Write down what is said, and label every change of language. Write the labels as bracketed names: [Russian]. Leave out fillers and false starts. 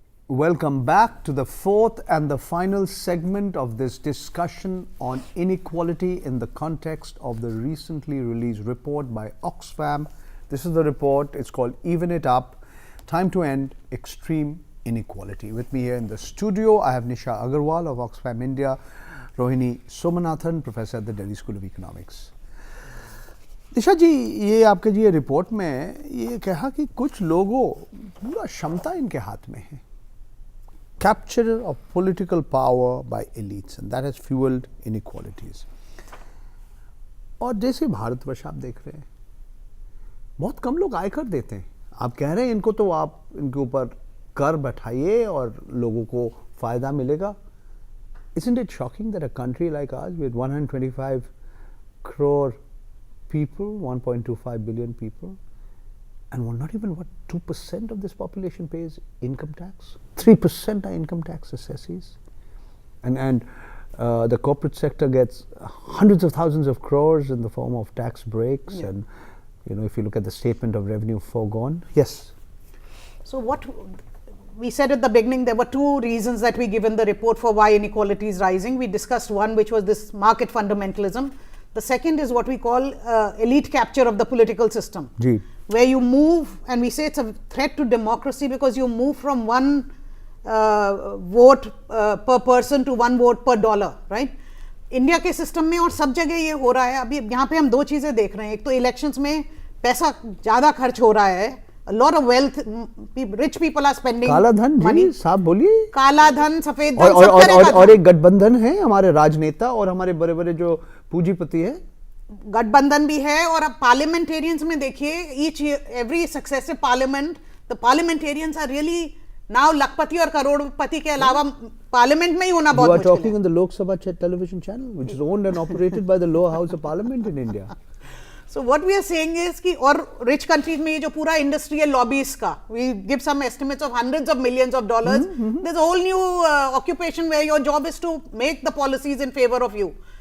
[English] Welcome back to the fourth and the final segment of this discussion on inequality in the context of the recently released report by Oxfam. This is the report. It's called Even It Up, Time to End Extreme Inequality. With me here in the studio, I have Nisha Agarwal of Oxfam India, Rohini Somanathan, Professor at the Delhi School of Economics. [Hindi] निशा जी, ये आपके जी report में ये कहा कि कुछ लोगों पूरा क्षमता इनके हाथ में है. [English] Capture of political power by elites, and that has fueled inequalities. [Hindi] और जैसे भारतवर्ष आप देख रहे हैं, बहुत कम लोग आयकर देते हैं. आप कह रहे हैं इनको तो आप इनके ऊपर कर बैठाइए और लोगों को फायदा मिलेगा. [English] Isn't it shocking that a country like ours with 125 crore people, 1.25 billion people, and not even 2% of this population pays income tax. 3% are income tax assessees, and the corporate sector gets hundreds of thousands of crores in the form of tax breaks. Yeah. And if you look at the statement of revenue foregone, yes. So what we said at the beginning there were two reasons that we give in the report for why inequality is rising. We discussed one, which was this market fundamentalism. The second is what we call elite capture of the political system, where you move, and we say it's a threat to democracy because you move from one vote per person to one vote per dollar, right? [Hindi] India के system में और सब जगह ये हो रहा है. अभी यहाँ पे हम दो चीजें देख रहे हैं. एक तो इलेक्शंस में पैसा ज्यादा खर्च हो रहा है. [English] A lot of wealth, rich people are spending [Hindi] काला धन [English] money. [Hindi] जी साहब बोलिए. काला धन, सफेद धन, सब तरह का और एक गठबंधन है हमारे राजनेता और हमारे बड़े बड़े जो पूंजीपति है. गठबंधन भी है. और अब पार्लियामेंटेरियंस में देखिए, [English] every successive parliament, the parliamentarians are really now [Hindi] लखपति और करोड़पति के अलावा पार्लियामेंट में ही होना बहुत मुश्किल है. [English] You are talking on the Lok Sabha television channel, which is owned and operated by the lower house of parliament in India. So what we are saying is [Hindi] कि और [English] rich countries [Hindi] में ये जो पूरा इंडस्ट्रियल लॉबीज का, [English] we give some estimates of hundreds of millions of dollars. There's a whole new occupation where your job is to make the policies in favor of you.